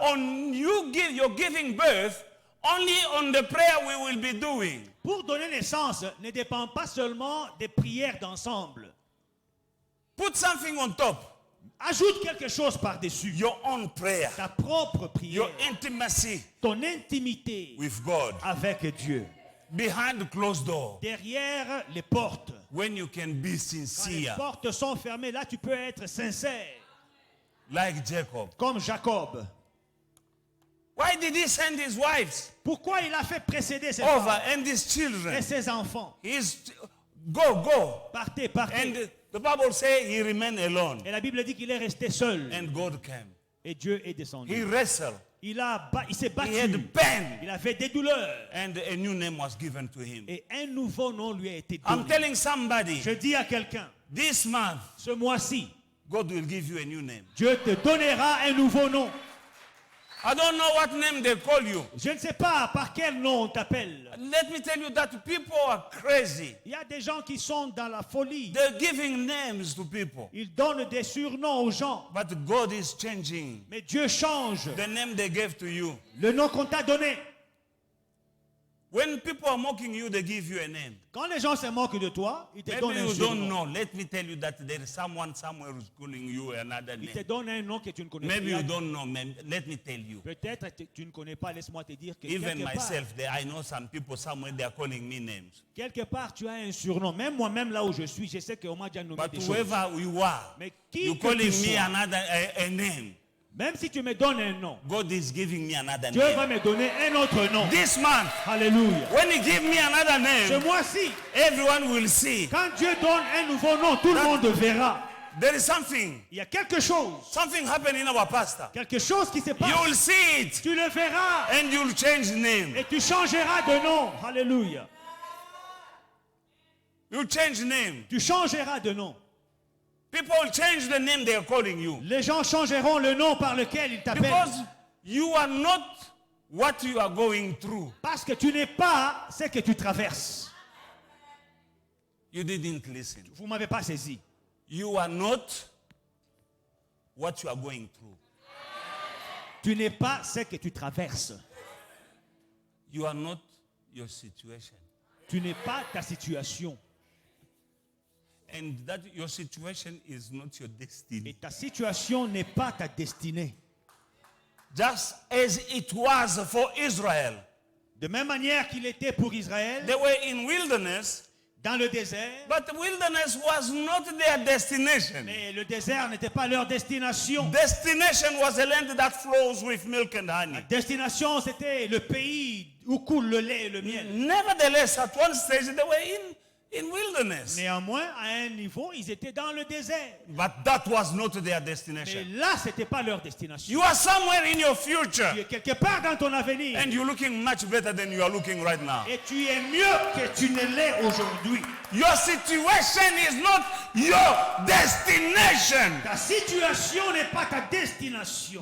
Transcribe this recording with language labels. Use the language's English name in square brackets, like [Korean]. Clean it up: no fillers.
[English] on your giving birth only on the prayer we will be doing. [French] pour donner naissance, ne dépend pas seulement des prières d'ensemble. [English] Put something on top. [French] Ajoute quelque chose par-dessus. [English] Your own prayer. [French] Ta propre prière, [English] Your intimacy [French] ton intimité [English] with God. [French] avec Dieu. [English] Behind the closed door. [French] Derrière les portes. [English] When you can be [French] Quand les [English] sincere. [French] portes sont fermées, là tu peux être sincère. [English] Like Jacob. [French] Comme Jacob. [English] Why did he send his wives [French] Pourquoi il a fait précéder ses [English] over [French] femmes [English] and his [French] et [English] children? [French] ses enfants? [English] Go. [French] Partez, partez. [English] And the Bible says he remained alone. [French] Et la Bible dit qu'il est resté seul. [English] And God came. [French] Et Dieu est descendu. [English] He wrestled. [French] Il s'est battu. [English] He had pain. [French] Il avait des douleurs. [English] And a new name was given to him. [French] Et un nouveau nom lui a été [English] I'm [French] donné. [English] telling somebody, [French] Je dis à quelqu'un, [English] this month, [French] ce mois-ci, [English] God will give you a new name. [French] Dieu te donnera un nouveau nom. [English] I don't know what name they call you. [French] Je ne sais pas par quel nom on t'appelle. [English] Let me tell you that people are crazy. [French] Il y a des gens qui sont dans la folie. [English] They're giving names to people. [French] Ils donnent des surnoms aux gens. [English] But God is changing [French] Mais Dieu change [English] the name they gave to you. [French] le nom qu'on t'a donné. [English] When people are mocking you, they give you a name. [French] Quand les gens se moquent de toi, ils te donnent [English] Maybe [French] un [English] you don't [French] surnom. [English] know. Let me tell you that there is someone somewhere who's calling you another [French] Ils te [English] name. [French] donnent un nom que tu ne connais [English] Maybe you [French] pas. [English] don't know. Let me tell you. [French] Peut-être que tu ne connais pas. Laisse-moi te dire que [English] Even [French] quelque part, [English] myself, I know some people somewhere they are calling me names. [French] quelque part, tu as un surnom. Même moi-même, là où je suis, je sais qu'on m'a déjà nommé [English] But [French] des choses. [English] whoever you are, [French] Mais qui [English] you're [French] que tu [English] calling me [French] sois, [English] another a name. [French] même si tu me donnes un nom, [English] God is giving me another [French] Dieu va [English] name. [French] me donner un autre nom. [English] This month, [French] Alléluia. [English] when He give me another [French] Ce [English] name, [French] mois-ci, [English] everyone will see. [French] quand Dieu donne un nouveau nom, tout le monde verra. [English] There is something happen in our pastor. [French] Quelque chose qui se passe. [English] You will see it [French] Tu le verras [English] and you'll change name. [French] et tu changeras de nom. Alléluia. [English] You change name. [French] Tu changeras de nom. [English] People will change the name they are calling you. [French] Les gens changeront le nom par lequel ils t'appellent. [English] Because you are not what you are going through. [French] Parce que tu n'es pas ce que tu traverses. [English] You didn't listen. [French] Vous ne m'avez pas saisi. [English] You are not what you are going through. [French] Tu n'es pas ce que tu traverses. [English] You are not your situation. [French] Tu n'es pas ta situation. [English] And that your situation is not your [French] Et [English] destiny. [French] ta situation n'est pas ta destinée. [English] Just as it was for Israel. [French] De même manière qu'il était pour Israël, [English] They were in wilderness [French] dans le désert. [English] But the wilderness was not their destination. [French] Mais le désert n'était pas leur destination. [English] Destination was a land that flows with milk and [French] La [English] honey. [French] destination, c'était le pays où coule le lait et le miel. [English] Nevertheless, at one stage they were in wilderness. [French] Néanmoins, à un niveau, ils étaient dans le désert. [English] But that was not their [French] Mais [English] destination. [French] là, ce n'était pas leur destination. [English] You are somewhere in your [French] Tu [English] future [French] es quelque part dans ton avenir. [English] and you're looking much better than you are looking right now. [French] Et tu es mieux que tu ne l'es aujourd'hui. [English] Your situation is not your destination. [French] Ta situation n'est pas ta destination.